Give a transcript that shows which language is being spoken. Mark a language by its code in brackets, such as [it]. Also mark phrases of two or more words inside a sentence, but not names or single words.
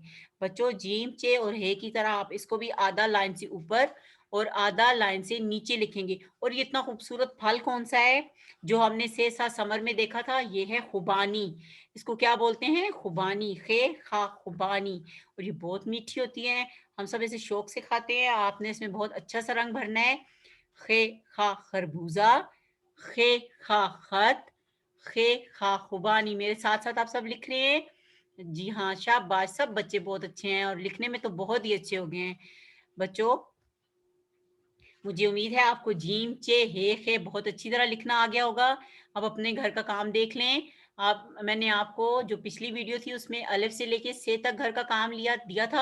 [hi] बच्चों, जीम, चे और हे की तरह आप इसको भी आधा लाइन से ऊपर और आधा लाइन से नीचे लिखेंगे। और ये इतना खूबसूरत फल कौन सा है जो हमने से सा समर में देखा था? ये है खुबानी। इसको क्या बोलते हैं? खुबानी, खे खा खुबानी। और ये बहुत मीठी होती है, हम सब इसे शौक से खाते हैं। आपने इसमें बहुत अच्छा सा रंग भरना है। खे खा खरबूजा, खे खा खत, खे खा खुबानी। मेरे साथ साथ आप सब लिख रहे हैं? जी हाँ, शाबाश, सब बच्चे बहुत अच्छे हैं और लिखने में तो बहुत ही अच्छे हो गए हैं बच्चों। मुझे उम्मीद है आपको जीम, चे, हे, खे बहुत अच्छी तरह लिखना आ गया होगा। अब अपने घर का काम देख लें। मैंने आपको जो पिछली वीडियो थी उसमें अलिफ से लेके से तक घर का काम दिया था।